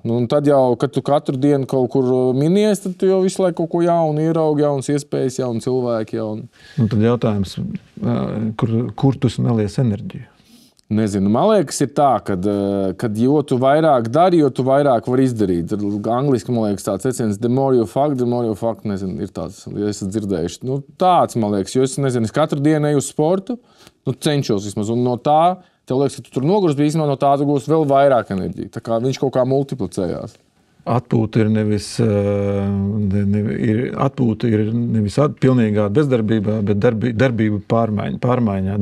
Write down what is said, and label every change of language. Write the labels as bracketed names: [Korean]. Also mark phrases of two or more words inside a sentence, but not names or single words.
[Latvian] Nu, un tad jau, kad tu katru dienu kaut kur minies, tad tu jau visu laiku kaut ko jaunu ieraugi, jaunas iespējas, jaunu cilvēku. Un tad jautājums, kur tu nelies enerģiju? Nezinu, man liekas, ir tā, ka jo tu vairāk dari, jo tu vairāk vari izdarīt. Angliski, man liekas, tāds teiciens, [English] the more you fuck, [Latvian] nezinu, ir tāds, ja esat dzirdējuši. Nu, tāds, man liekas, jo es nezinu, es katru dienu eju uz sportu, cenšos vismaz, un no tā, tev liekas, ka tu tur nogurst, bet no tā tu gūsi vēl vairāk enerģiju. Tā kā viņš kaut kā multiplicējās. Atpūta ir nevis pilnīgā bezdarbībā, bet darbība pārmaiņā.